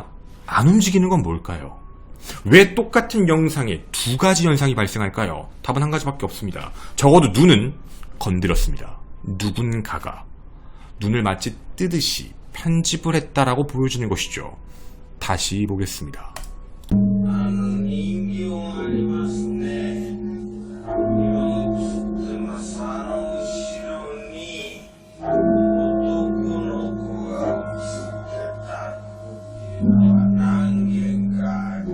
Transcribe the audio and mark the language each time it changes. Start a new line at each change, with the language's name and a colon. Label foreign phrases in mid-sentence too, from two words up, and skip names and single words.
Korean: 안 움직이는 건 뭘까요? 왜 똑같은 영상에 두 가지 현상이 발생할까요? 답은 한 가지밖에 없습니다. 적어도 눈은 건드렸습니다. 누군가가 눈을 마치 뜨듯이 편집을 했다라고 보여주는 것이죠. 다시 보겠습니다.
Japanese: 人形ありますね。今映ってますあの後ろに男の子が映ってたっていうのは何件かある。